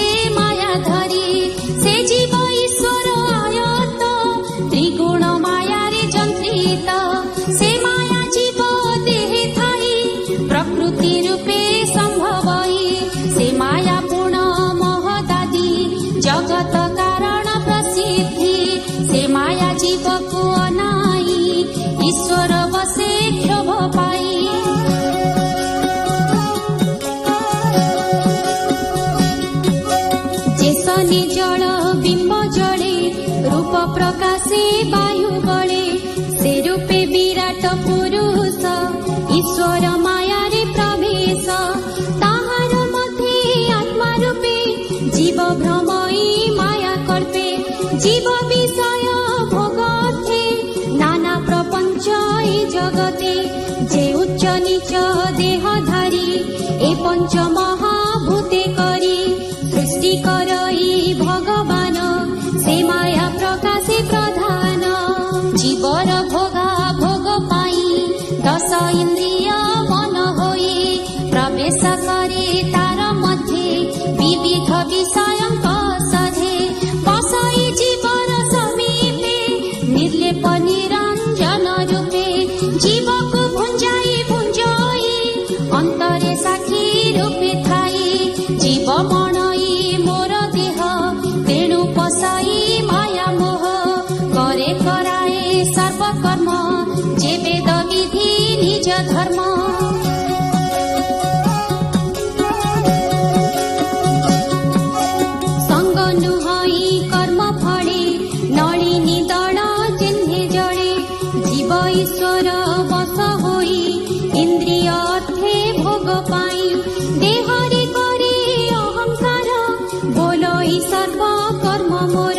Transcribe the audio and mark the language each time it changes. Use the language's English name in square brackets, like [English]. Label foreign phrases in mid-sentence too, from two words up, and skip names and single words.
[Odia] ମାୟା ଧରୀ ସେ ଜୀବ ଈଶ୍ୱର ଆୟତ ତ୍ରିଗୁଣ ମାୟାରେ ଯନ୍ତ୍ରିତ ସେ ମାୟା ଜୀବ ଦେହେ ଥାଇ ପ୍ରକୃତି ରୂପେ ସମ୍ଭବଇ ସେ ମାୟା ପୂର୍ଣ୍ଣ ମହଦାଦି ଜଗତ କାରଣ ପ୍ରସିଦ୍ଧି ସେ ମାୟା ଜୀବ କୋ ଅଣାଇ ଈଶ୍ୱର ବସେ କ୍ଷୋଭ ପାଇ ଯେସନେ ଜଳ ବିମ୍ବ ଜଳେ ରୂପ ପ୍ରକାଶେ ବାୟୁ ବଳେ ସେ ରୂପେ ବିରାଟ ପୁରୁଷ ଈଶ୍ୱର ମାୟାରେ ପ୍ରବେଶ ତାହାର ମଧ୍ୟେ ଆତ୍ମା ରୂପେ ଜୀବ ଭ୍ରମଇ ମାୟା କଳ୍ପେ ଜୀବ ବିଷୟ ଭୋଗଥେ ନାନା ପ୍ରପଞ୍ଚ ଏ ଜଗତେ ଯେ ଉଚ୍ଚ ନୀଚ ଦେହଧାରୀ ଏ ପଞ୍ଚ ମହାଭୂତେ କରି ସୃଷ୍ଟି କରଇ ଭଗବାନ ସେ ମାୟା ପ୍ରକାଶେ ପ୍ରଧାନ ଜୀବର ଭୋଗା ଭୋଗ ପାଇ ଦଶ ଇନ୍ଦ୍ରିୟ ମନ ହୋଇ ପ୍ରବେଶ କରେ ତାର ମଧ୍ୟେ ବିବିଧ ବିଷୟଙ୍କ ସଧେ ବସଇ ଜୀବର ସମୀପେ ନିର୍ଲେପ ନିରଞ୍ଜନ ରୂପେ ଜୀବକୋ ଭୁଞ୍ଜାଇ ଅନ୍ତରେ ସାକ୍ଷୀ ରୂପେ ଥାଇ ଜୀବ ମଣଇ ମୋର ଦେହ ତେଣୁ ପସାଇ ମାୟା ମୋହ କରେ କରାଏ ସର୍ବକର୍ମ ଯେ ବେଦ ବିଧି ନିଜ ଧର୍ମ ସଙ୍ଗ ନୁହଇ କର୍ମ ଫଳେ ନଳିନୀ ଦଳ ଚିହ୍ନେ ଜଡ଼େ ଜୀବ ଈଶ୍ୱର ବସ ହୋଇ ଇନ୍ଦ୍ରିୟ ଅର୍ଥେ ଭୋଗ ପାଇ ଦେହରେ କରେ ଅହଙ୍କାର ବୋଲଇ ସର୍ବ କର୍ମ ମୋର